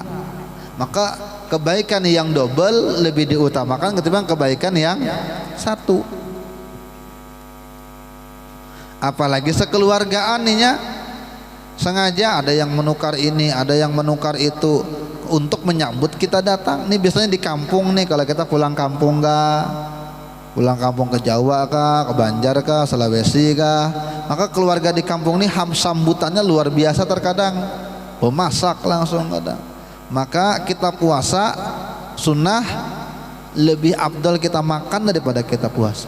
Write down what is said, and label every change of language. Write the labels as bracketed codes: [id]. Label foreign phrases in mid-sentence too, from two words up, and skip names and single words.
[bjn] Maka kebaikan yang double lebih diutamakan ketimbang kebaikan yang satu. Apalagi sekeluargaan nih, sengaja ada yang menukar ini, ada yang menukar itu untuk menyambut kita datang. Ini biasanya di kampung nih, kalau kita pulang kampung pulang kampung ke Jawa kah, ke Banjar kah, Sulawesi kah, maka keluarga di kampung nih sambutannya luar biasa terkadang, masak langsung kadang. Maka kita puasa sunnah lebih afdal kita makan daripada kita puasa.